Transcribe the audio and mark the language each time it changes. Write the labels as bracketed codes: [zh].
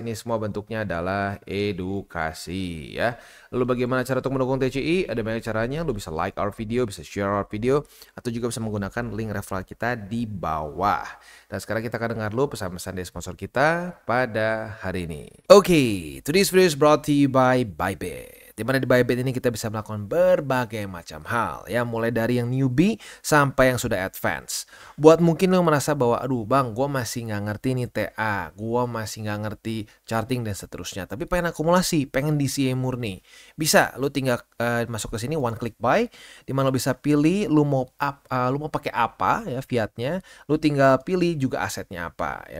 [id] Ini semua bentuknya adalah edukasi ya. Lalu bagaimana cara untuk mendukung TCI? Ada banyak caranya. Lu bisa [en] like our video, [id] bisa [en] share our video, [id] atau juga bisa menggunakan link referral kita di bawah. Dan sekarang kita akan dengar dulu pesan-pesan dari sponsor kita pada hari ini. [en] Oke, today's video is brought to you by Bybit. [id] Di mana di Bybit ini kita bisa melakukan berbagai macam hal ya, mulai dari yang newbie sampai yang sudah advance. Buat mungkin lo merasa bahwa aduh bang, gue masih nggak ngerti nih TA, gue masih nggak ngerti charting dan seterusnya, tapi pengen akumulasi, pengen DCA murni, bisa lo tinggal masuk ke sini [en] one click buy, [id] di mana lo bisa pilih lo mau pakai apa ya fiatnya, lo tinggal pilih juga asetnya apa ya.